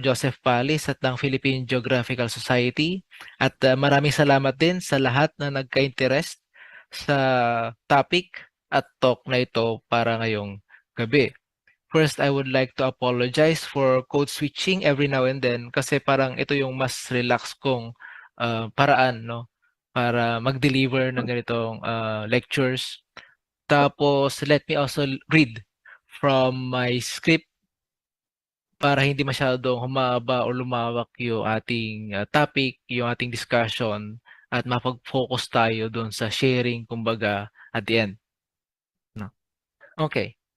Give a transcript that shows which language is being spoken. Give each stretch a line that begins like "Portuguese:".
Filipino: Joseph Palis at ng Philippine Geographical Society. At maraming salamat din sa lahat na nagka-interest sa topic at talk na ito para ngayong gabi.
English: First, I would like to apologize for code switching every now and then
Filipino: kasi parang ito yung mas relax kong paraan, no? Para mag-deliver ng ganitong lectures. Tapos,
English: let me also read from my script
Filipino: para hindi masyadong humaba o lumawak yung ating topic, yung ating discussion, at mapag-focus tayo doon sa sharing, kumbaga,
English: at the end.
Filipino: No? Okay.